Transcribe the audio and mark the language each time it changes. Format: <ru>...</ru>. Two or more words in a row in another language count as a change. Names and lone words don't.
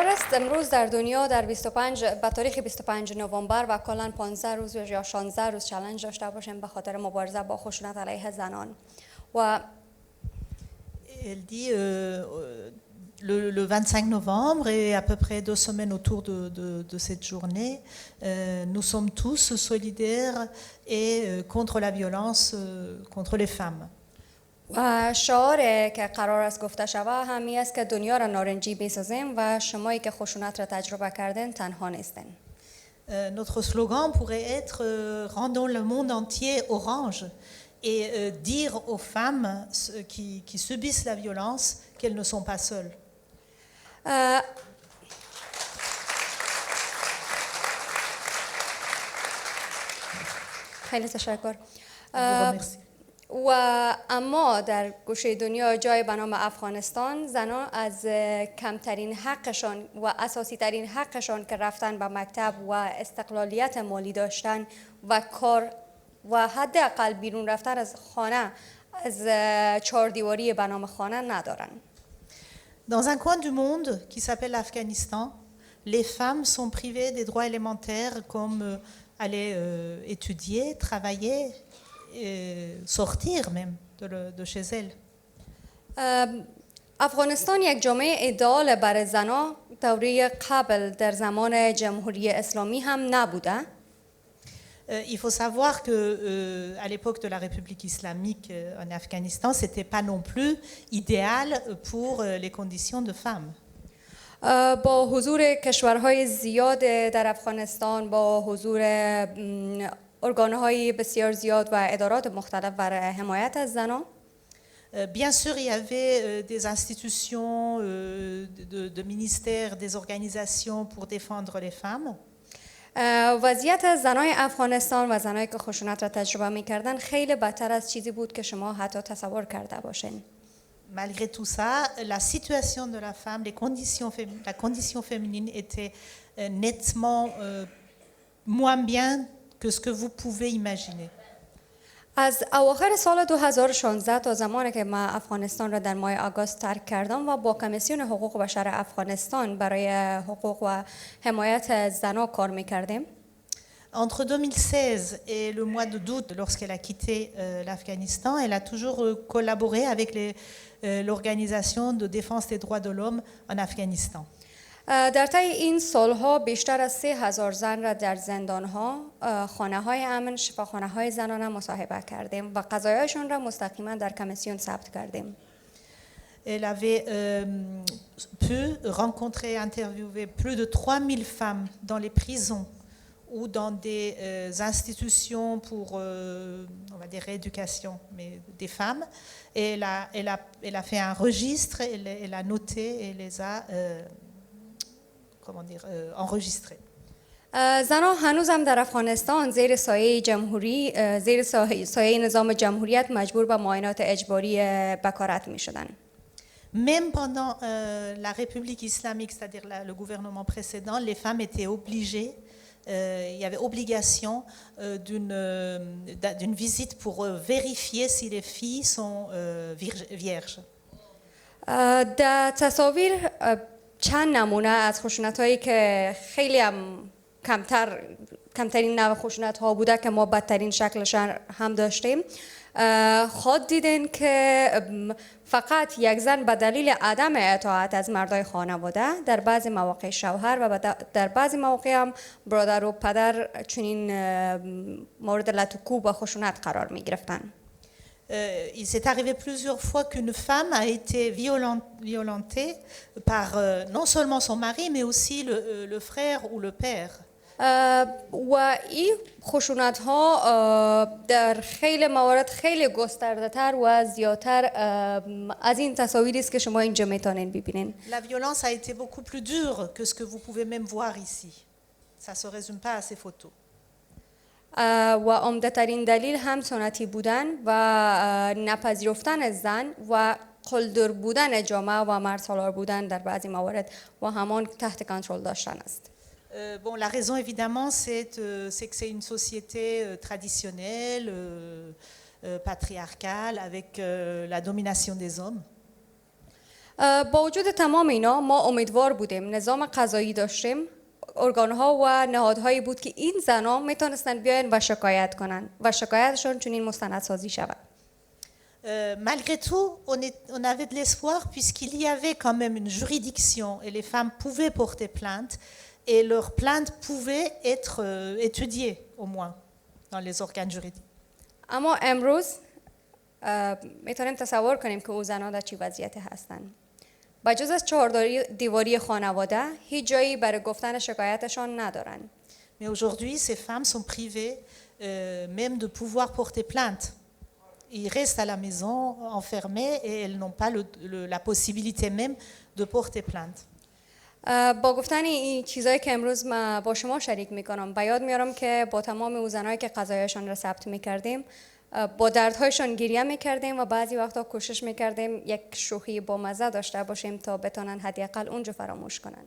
<fa>امروز در دنیا در 25 به تاریخ 25 نوامبر و کلا 15 روز یا 16 روز چالش داشته باشیم به خاطر مبارزه با خشونت علیه زنان و</fa> <fr>Elle dit le 25 novembre et à peu près 2 semaines autour de cette journée, nous sommes tous solidaires et contre la violence contre les femmes.</fr> <fa>و شعار که قرار است گفته شود همی است که دنیا را نارنجی بسازیم و شمایی که خشونت را تجربه کردن تنها نیستین.</fa> <fr>Notre slogan pourrait être rendons le monde entier orange et dire aux femmes qui subissent la violence qu'elles ne sont pas seules.</fr> <fa>خیلی تشکر. و اما در گوشه دنیا جای به نام افغانستان زنان از کمترین حقشان و اساسی ترین حقشان که رفتن به مکتب و استقلالیت مالی داشتن و کار و حداقل بیرون رفتن از خانه از چهاردیواری به نام خانه ندارن.</fa> <fr>Dans un coin du monde qui s'appelle l'Afghanistan, les femmes sont privées des droits élémentaires comme aller étudier, travailler, et sortir même de chez elles.</fr> <fa>افغانستان یک جامعه ایدئال برای زنان دوره قبل در زمان جمهوری اسلامی هم نبوده.</fa> <fr>Il faut savoir que à l'époque de la République islamique en Afghanistan, c'était pas non plus idéal pour les conditions de femmes.</fr> <fa>با حضور کشورهای زیاد در افغانستان با حضور ارگان‌های بسیار زیاد و ادارات مختلف برای حمایت از زنان</fa> <fr>Bien sûr, il y avait des institutions, de ministères, des organisations pour défendre les femmes.</fr> <fa>وضعیت زنای افغانستان و زنایی که خشونت را تجربه می‌کردن خیلی بدتر از چیزی بود که شما حتی تصور کرده باشین.</fa> <fr>Malgré tout ça, la situation de la femme, la condition féminine était nettement moins bien que ce que vous pouvez imaginer.</fr> <fa>از اواخر سال 2016 تا زمانی که من افغانستان را در ماه آگوست ترک کردم و با کمیسیون حقوق بشر افغانستان برای حقوق و حمایت زنان کار می‌کردیم.</fa> <fr>Entre 2016 et le mois d'août, lorsqu'elle a quitté l'Afghanistan, elle a toujours collaboré avec l'Organisation de défense des droits de l'homme en Afghanistan.</fr> <fa>در طی این سالها بیشتر از 3000 زن را در زندانها، خانه‌های امن، شفاخانه‌های زنانه مصاحبه کردیم و قضایاشون را مستقیما در کمیسیون ثبت کردیم.</fa> <fr>Elle avait pu rencontrer et interviewer plus de 3000 femmes dans les prisons ou dans des institutions pour, on va dire, rééducation, mais des femmes. Et elle a fait un registre, elle a noté et les a comment dire, enregistrés.</fr> <fa>زنان هنوزم در افغانستان زیر سایه جمهوری زیر سایه نظام جمهوریت مجبور به معاینات اجباری بکارت می شدن.</fa> <fr>Même pendant la République islamique, c'est-à-dire le gouvernement précédent, les femmes étaient obligées, il y avait obligation d'une visite pour vérifier si les filles sont vierges.</fr> <fa>در تصاویر چند نمونه از خشونت‌هایی که خیلی هم کمترین نوع خشونت‌ها بوده که ما بدترین شکلش هم داشتیم خود دیدین که فقط یک زن به دلیل عدم اطاعت از مردای خانواده در بعضی مواقع شوهر و در بعضی مواقع هم برادر و پدر چنین مورد لطکوب و خشونت قرار می گرفتن.</fa> <fr>Il s'est arrivé plusieurs fois qu'une femme a été violentée par non seulement son mari, mais aussi le frère ou le père.</fr> <fa>و این خشونت ها در خیلی موارد خیلی گسترده تر و زیادتر از این تصاویری است که شما اینجا میتونین ببینین.</fa> <fr>La violence a été beaucoup plus dure que ce que vous pouvez même voir ici. Ça se résume pas à ces photos.</fr> <fa>و عمده ترین دلیل هم سنتی بودن و نپذیرفتن زن و قلدر بودن جامعه و مرد سالار بودن در بعضی موارد و همان تحت کنترل داشتن است.</fa> <fr>Bon, la raison évidemment, c'est que c'est une société traditionnelle, patriarcale, avec la domination des hommes.</fr> <fa>با وجود تمام اینا ما امیدوار بودیم، نظام قضایی داشتیم، ارگانها و نهادهایی بود که این زنها میتونستن بیاین و شکایت کنن و شکایتشون چنین مستندسازی شود.</fa> <fr>Malgré tout, on avait de l'espoir puisqu'il y avait quand même une juridiction et les femmes pouvaient porter plainte et leurs plaintes pouvaient être étudiées au moins dans les organes juridiques.</fr> <fa>اما امروز میتونیم تصور کنیم که او زنها در چی وضعیتی هستن. با جز از چهار دیواری خانواده هیچ جایی برای گفتن شکایتشان ندارن.</fa> <fr>Mais aujourd'hui, ces femmes sont privées même de pouvoir porter plainte. Ils restent à la maison enfermés et elles n'ont pas la possibilité même de porter plainte.</fr> <fa>با گفتن این چیزایی که امروز ما با شما شریک میکنم به یاد میارم که با تمام اون زنایی که قضایشان را ثبت میکردیم با دردهایشان گریه میکردیم و بعضی وقتا کوشش میکردیم یک شوخی با مزه داشته باشیم تا بتونن حداقل اونجا فراموش کنن.</fa>